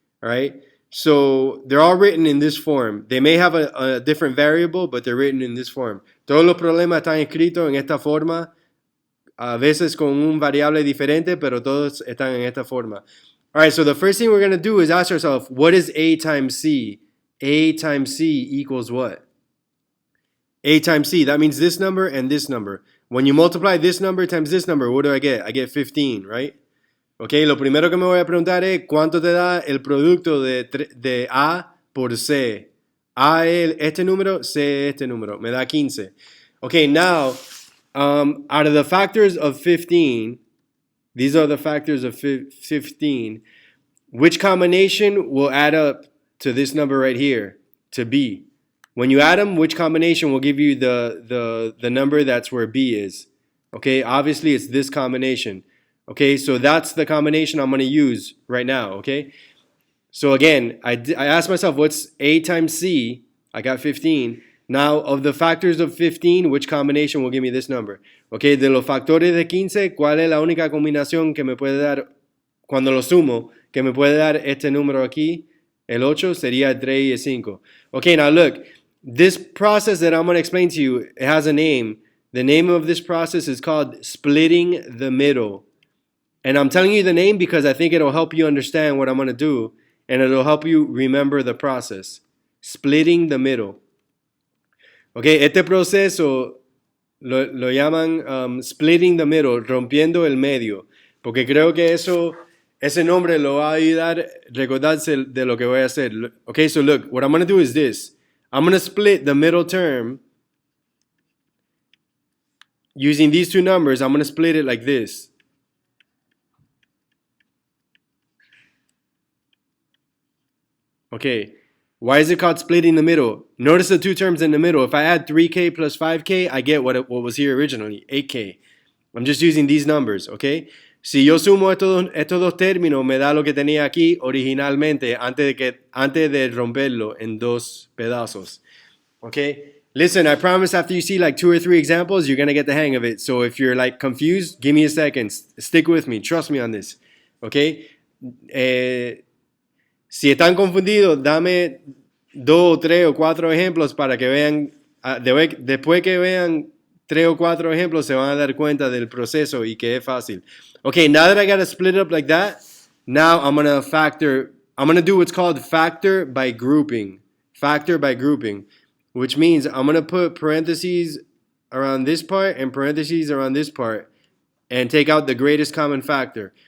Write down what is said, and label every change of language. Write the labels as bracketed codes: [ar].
[en] All right, so they're all written in this form. They may have a different variable, but they're written in this form. [es] Todos los problemas están escritos en esta forma, a veces con un variable diferente, pero todos están en esta forma. [en] All right, so the first thing we're going to do is ask ourselves, what is a times c? A times c equals what? A times c, that means this number and this number. When you multiply this number times this number, what do I get? I get 15, right? [es] Okay, lo primero que me voy a preguntar es, ¿cuánto te da el producto de A por C? A es este número, C es este número. Me da 15. [en] Okay, now, out of the factors of 15, these are the factors of 15. Which combination will add up to this number right here, to B? When you add them, which combination will give you the number that's where B is? Okay, obviously it's this combination. Okay, so that's the combination I'm going to use right now, okay? So again, I asked myself, what's A times C? I got 15. Now, of the factors of 15, which combination will give me this number? [es] Okay, de los factores de 15, ¿cuál es la única combinación que me puede dar, cuando lo sumo, que me puede dar este número aquí? El 8 sería el 3 y el 5. [en] Okay, now look, this process that I'm going to explain to you, it has a name. The name of this process is called splitting the middle. And I'm telling you the name because I think it'll help you understand what I'm going to do, and it'll help you remember the process. Splitting the middle. Okay, [es] este proceso lo llaman [en] splitting the middle, [es] rompiendo el medio, porque creo que ese nombre lo va a ayudar a recordarse de lo que voy a hacer. [en] Okay, so look, what I'm going to do is this. I'm going to split the middle term using these two numbers. I'm going to split it like this. Okay, why is it called splitting the middle? Notice the two terms in the middle. If I add 3k plus 5k, I get what was here originally, 8k. I'm just using these numbers, okay? [es] Si yo sumo estos dos términos, me da lo que tenía aquí originalmente antes de romperlo en dos pedazos, okay? [en] Listen, I promise after you see like 2 or 3 examples, you're going to get the hang of it. So if you're like confused, give me a second. Stick with me. Trust me on this, okay? [es] Si están confundidos, dame 2, 3 o 4 ejemplos para que vean, después que vean 3 o 4 ejemplos, se van a dar cuenta del proceso y que es fácil. [en] Okay, now that I got to split it up like that, now I'm going to do what's called factor by grouping. Factor by grouping, which means I'm going to put parentheses around this part and parentheses around this part and take out the greatest common factor.